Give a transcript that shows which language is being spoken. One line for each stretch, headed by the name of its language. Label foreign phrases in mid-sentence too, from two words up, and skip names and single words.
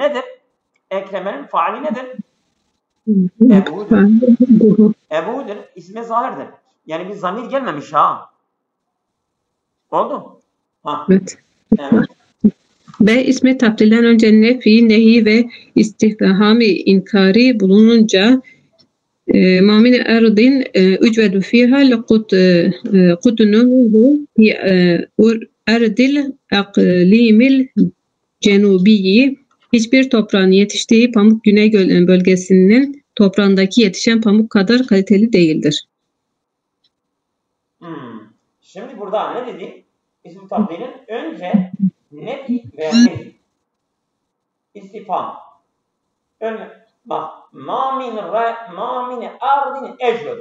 Turkish: Nedir? Ekremenin faali nedir? Ebu'dur. İsmi zahirdir. Yani bir zamir gelmemiş ha. Oldu? Evet. B. İsmi tabdilden önce nefi, nehi ve istifhami inkari bulununca
Arabic: مَا مِنْ أَرْضٍ اُجْوَدُ فِيهَا لَقُطْنُهُ فِي أَرْضِ الْاَقْلِيمِ الْجَنُوبِيِّ.
Turkish: Hiçbir toprağın yetiştiği pamuk Güney bölgesinin toprağındaki yetişen pamuk kadar kaliteli değildir. Şimdi burada ne dedi? İsmi tabdilin önce nefi veya nefi. İstifham. Bak,
Arabic: ما من أرض أجود.